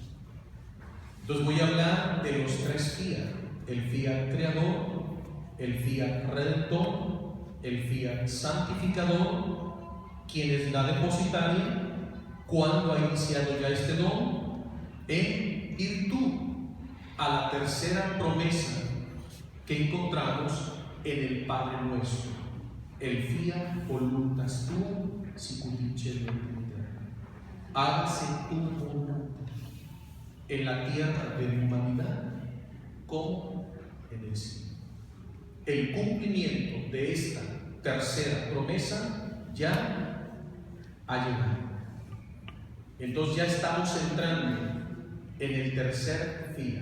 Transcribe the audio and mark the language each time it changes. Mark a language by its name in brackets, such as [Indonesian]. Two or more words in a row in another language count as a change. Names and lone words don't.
[Spanish] Entonces voy a hablar de los tres fiat: el fiat creador, el fiat redentor, el fiat santificador, quien es la depositaria, cuando ha iniciado ya este don, en virtud a la tercera promesa que encontramos en el Padre Nuestro: el [Latin] fiat voluntas tua sicut in cielo et in terra. [Spanish] Hágase tu voluntad en la tierra de la humanidad como en el cielo. El cumplimiento de esta tercera promesa ya ha llegado. Entonces ya estamos entrando en el tercer fiat.